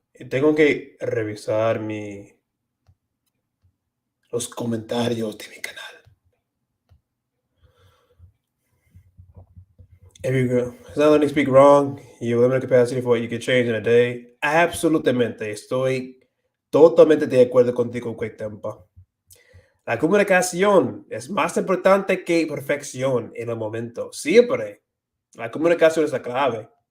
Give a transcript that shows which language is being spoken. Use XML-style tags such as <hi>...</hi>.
<es>Tengo que revisar los comentarios de mi canal.</es> <en>If you suddenly speak wrong, you limit capacity for what you can change in a day.</en> <es>Absolutamente, estoy totalmente de acuerdo contigo, Quick Tempo. La comunicación es más importante que perfección en el momento. Siempre. La comunicación es la clave.</es>